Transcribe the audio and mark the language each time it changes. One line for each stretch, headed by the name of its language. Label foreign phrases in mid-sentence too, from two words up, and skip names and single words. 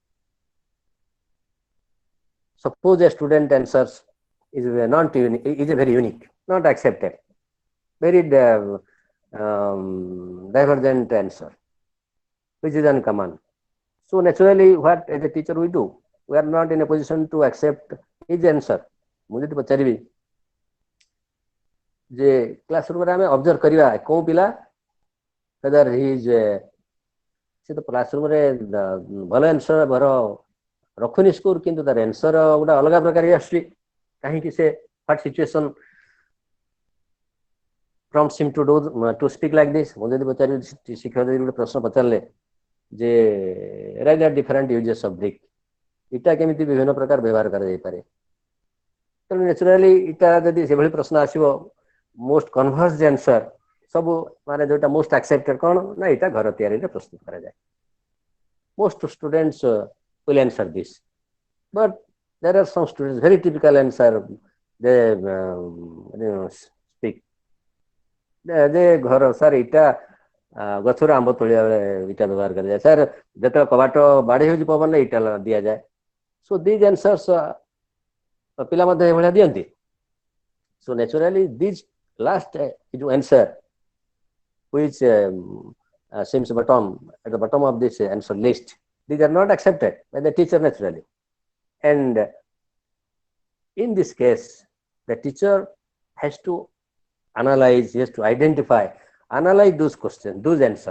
English: Suppose a student answers is not unique, is a very unique, not accepted, very divergent answer, which is uncommon. So naturally, what as a teacher we do? We are not in a position to accept his answer.
Odia: ମୁଁ ଯଦି ପଚାରିବି ଯେ କ୍ଲାସରୁମରେ ଆମେ ଅବଜର୍ଭ କରିବା କୋଉ ପିଲା
English: whether he is
Odia: ସେ ତ କ୍ଲାସରୁମରେ ଭଲ ଆନ୍ସର ଭଲ ରଖୁନି ସ୍କୋର କିନ୍ତୁ ତାର ଆନ୍ସର ଗୋଟେ ଅଲଗା ପ୍ରକାର ଆସୁଛି କାହିଁକି ସେ
English: what situation prompts him to speak like this
Odia: ମୁଁ ଯଦି ପଚାରିବି ଶିକ୍ଷକ ଯଦି ଗୋଟେ ପ୍ରଶ୍ନ ପଚାରିଲେ ଯେ
English: write are different uses of brick
Odia: ଇଟା କେମିତି ବିଭିନ୍ନ ପ୍ରକାର ବ୍ୟବହାର କରାଯାଇପାରେ ତେଣୁ ନ୍ୟାଚୁରାଲି ଇଟା ଯଦି ସେଭଳି ପ୍ରଶ୍ନ ଆସିବ
English: most conversed answer
Odia: ସବୁ ମାନେ ଯୋଉଟା
English: most accepted
Odia: କ'ଣ ନା ଏଇଟା ଘର ତିଆରିରେ ପ୍ରସ୍ତୁତ କରାଯାଏ
English: most students will answer this but there are some students very typical answer they speak
Odia: ଯେ ଘର ସାର୍ ଏଇଟା ଗଛରୁ ଆମ୍ବ ତୋଳିବା ବେଳେ ଇଟା ବ୍ୟବହାର କରାଯାଏ ସାର୍ ଯେତେବେଳେ କବାଟ ବାଡ଼େଇ ହେଉଛି ପବନରେ ଇଟା ଦିଆଯାଏ
English: so these answers
Odia: ପିଲା ମଧ୍ୟ ଏଭଳିଆ ଦିଅନ୍ତି
English: so naturally these last answer which seems at the bottom of this answer list these are not accepted by the teacher naturally and in this case the teacher has to analyze, he has to analyze those questions, those answers.